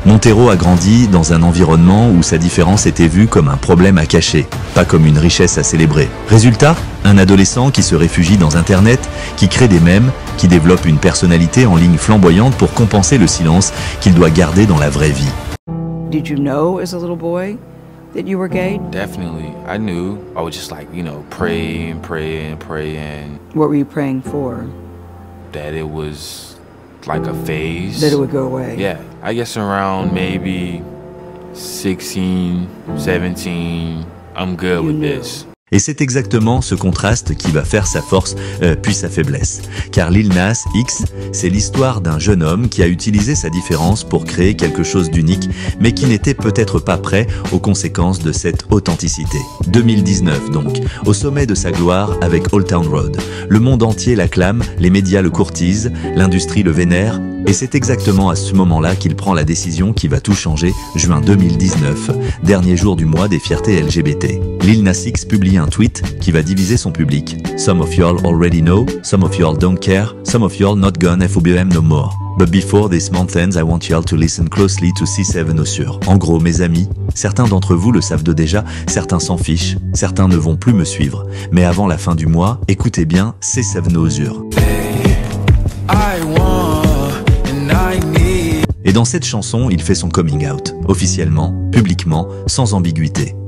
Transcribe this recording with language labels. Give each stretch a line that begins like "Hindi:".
French: Montero a grandi dans un environnement où sa différence était vue comme un problème à cacher, pas comme une richesse à célébrer. Résultat, un adolescent qui se réfugie dans Internet, qui crée des mèmes, qui développe une personnalité en ligne flamboyante pour compenser le silence qu'il doit garder dans la vraie vie.
English: Did you know as a little boy that you were gay? Definitely. I knew. I would just pray and pray and pray and... What were you praying for? That it was like a phase. That it would go away? Yeah. I guess around maybe 16, 17, I'm good with this.
French: Et c'est exactement ce contraste qui va faire sa force puis sa faiblesse. Car Lil Nas X, c'est l'histoire d'un jeune homme qui a utilisé sa différence pour créer quelque chose d'unique, mais qui n'était peut-être pas prêt aux conséquences de cette authenticité. 2019 donc, au sommet de sa gloire avec Old Town Road. Le monde entier l'acclame, les médias le courtisent, l'industrie le vénère, et c'est exactement à ce moment-là qu'il prend la décision qui va tout changer, juin 2019, dernier jour du mois des fiertés LGBT. Lil Nas X publie un tweet qui va diviser son public.
English: Some of y'all already know, some of y'all don't care, some of y'all not gonna FOBM no more. But before this month ends, I want y'all to listen closely to C7 Osur.
French: En gros, mes amis, certains d'entre vous le savent déjà, certains s'en fichent, certains ne vont plus me suivre. Mais avant la fin du mois, écoutez bien C7 Osur. Et dans cette chanson, il fait son coming out, officiellement, publiquement, sans ambiguïté.